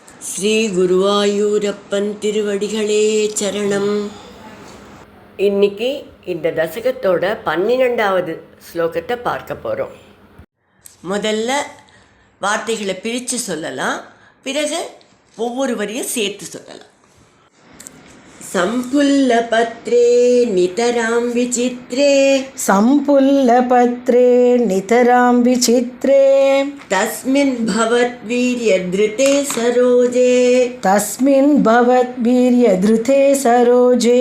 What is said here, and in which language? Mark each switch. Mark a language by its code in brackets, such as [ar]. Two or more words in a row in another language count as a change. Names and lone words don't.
[ta] ஸ்ரீ குருவாயூரப்பன் திருவடிகளே சரணம். இன்னைக்கு இந்த தசகத்தோட 12வது ஸ்லோகத்தை பார்க்க போகிறோம். முதல்ல வார்த்தைகளை பிரித்து சொல்லலாம், பிறகு ஒவ்வொரு வரியும் சேர்த்து சொல்லலாம். [sa] संपुल्लपत्रे नितरां विचित्रे संपुल्लपत्रे नितरां विचित्रे तस्मिन् भवद्वीर्यधृते सरोजे तस्मिन् भवद्वीर्यधृते सरोजे